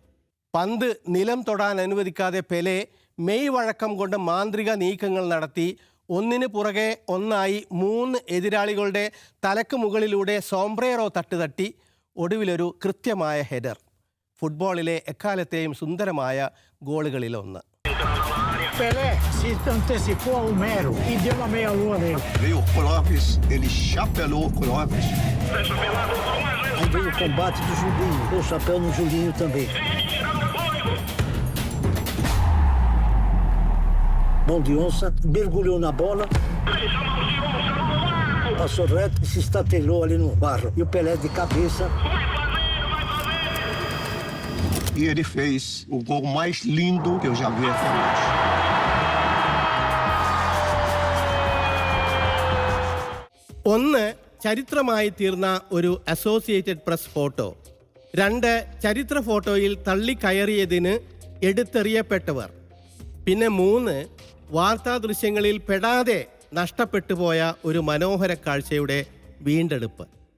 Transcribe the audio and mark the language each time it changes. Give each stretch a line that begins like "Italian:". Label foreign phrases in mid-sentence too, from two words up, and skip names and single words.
Malayalam: പന്ത് നിലം തൊടാൻ അനുവദിക്കാതെ പെലെ മെയ് വഴക്കം കൊണ്ട് മാന്ത്രിക നീക്കങ്ങൾ നടത്തി ഒന്നിന് പുറകെ ഒന്നായി 3 എതിരാളികളുടെ തലക്ക് മുകളിലൂടെ സോംബ്രേറോ തട്ടുതട്ടി ഒടുവിലൊരു കൃത്യമായ ഹെഡർ. ഫുട്ബോളിലെ എക്കാലത്തെയും സുന്ദരമായ ഗോളുകളിലൊന്ന്.
Portuguese: Pelé se antecipou ao Romero e deu uma meia-lua nele. Veio o Clóvis, ele chapelou o Clóvis. Aí veio o combate do Julinho, deu chapéu no Julinho também. Mão de onça, mergulhou na bola, passou reto e se estatelou ali no barro. E o Pelé de cabeça. E ele fez o gol mais lindo que eu já vi até hoje.
Malayalam: ഒന്ന്, ചരിത്രമായി തീർന്ന ഒരു അസോസിയേറ്റഡ് പ്രസ് ഫോട്ടോ. 2, ചരിത്ര ഫോട്ടോയിൽ തള്ളിക്കയറിയതിന് എടുത്തെറിയപ്പെട്ടവർ. പിന്നെ 3, വാർത്താ ദൃശ്യങ്ങളിൽ പെടാതെ നഷ്ടപ്പെട്ടുപോയ ഒരു മനോഹര കാഴ്ചയുടെ വീണ്ടെടുപ്പ്.